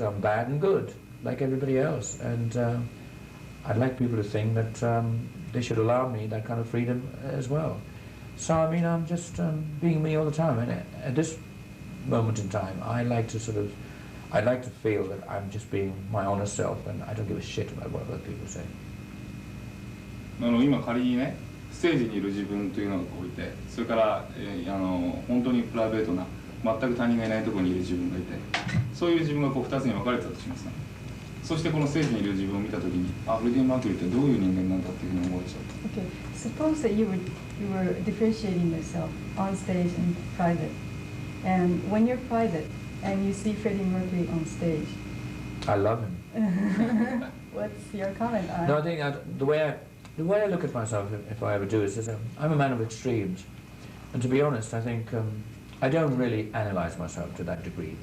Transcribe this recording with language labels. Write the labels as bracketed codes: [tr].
[en] I'm bad and good, like everybody else, and I'd like people to think that they should allow me that kind of freedom as well. So I mean, I'm just being me all the time, and at this moment in time, I'd like to feel that I'm just being my honest self, and I don't give a shit about what other people say. [ja] 今仮にね、ステージにいる自分というのがこういて、それから本当にプライベートな全く他人がいないところにいる自分がいて、そういう自分がこう2つに分かれてたとしますね。そしてこのステージにいる自分を見たときに、フレディ・マーキュリーってどういう人間なんだっていうふうに思うでしょう。 [en] Okay, suppose that you were differentiating yourself on stage and private, and when you're private and you see Freddie Mercury on stage, I love him. what's your comment on? No, I think the way I look at myself, if I ever do, is I'm a man of extremes, and to be honest, I think I don't really analyze myself to that degree.